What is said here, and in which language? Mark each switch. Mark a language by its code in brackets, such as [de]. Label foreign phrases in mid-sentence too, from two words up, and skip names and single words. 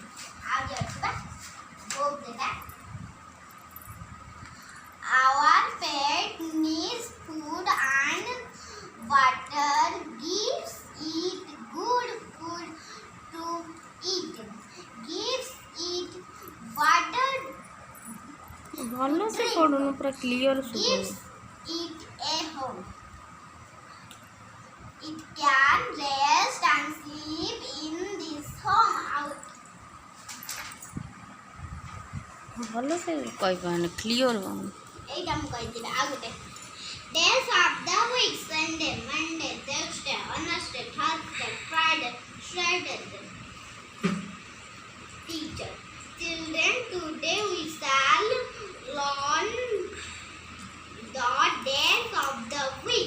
[en] Our pet needs food and water. Gives it good food to eat. Gives it water. [or] ଭଲ ସେ ପଡୁନ ପୁରା କ୍ଲିୟର [en] Gives [or] ଶୁଭୁନି [en] it a home. It can rest and sleep in this home. [or] ଭଲ ସେ କହିପାରୁନି କ୍ଲିୟର ହଉନି [bn] এইটা আমি কইছিলাম আগুতে [en] Days of the week: Sunday, Monday, Tuesday, Wednesday, Thursday, Friday, Saturday. Teacher: Children, today we shall learn the days of the week.